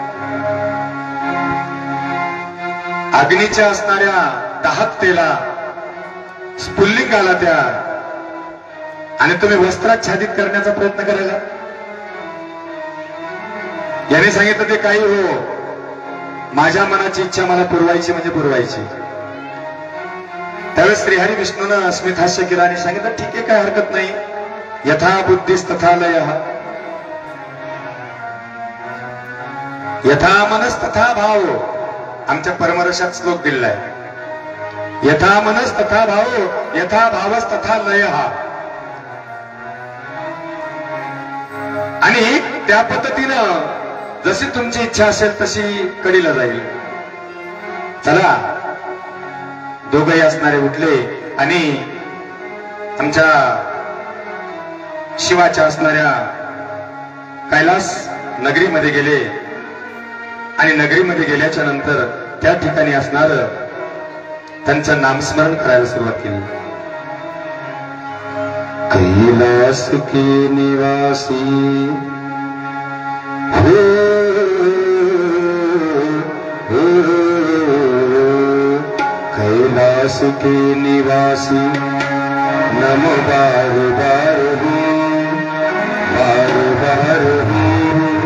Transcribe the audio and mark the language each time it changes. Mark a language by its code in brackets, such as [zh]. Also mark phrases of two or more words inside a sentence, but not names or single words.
[mr] अग्नीच्या असणाऱ्या दाहकतेला, स्फुल्लिंगाला त्या, आणि तुम्ही वस्त्राच्छादित करण्याचा प्रयत्न करायला? याने सांगितलं, ते काही हो, माझ्या मनाची इच्छा मला पुरवायची म्हणजे पुरवायची. त्यावेळेस श्रीहरी विष्णूनं स्मितहास्य केलं आणि सांगितलं, ठीक आहे, काय हरकत नाही. [sa] यथा बुद्धीस तथा लयः, यथा मनस तथा भाव. [mr] आमच्या परमरसात श्लोक दिलाय, [sa] यथा मनस तथा भाव, यथा भावस तथा लयः. [mr] आणि त्या पद्धतीनं जशी तुमची इच्छा असेल तशी कडीला जाईल. चला, दोघही असणारे उठले आणि आमच्या शिवाच्या असणाऱ्या कैलास नगरीमध्ये गेले. आणि नगरीमध्ये गेल्याच्या नंतर त्या ठिकाणी असणार त्यांचं नामस्मरण करायला सुरुवात केली. [hi] कैलास के निवासी हो, कैलास के निवासी नमो बार बार हूँ, बार बार हूँ.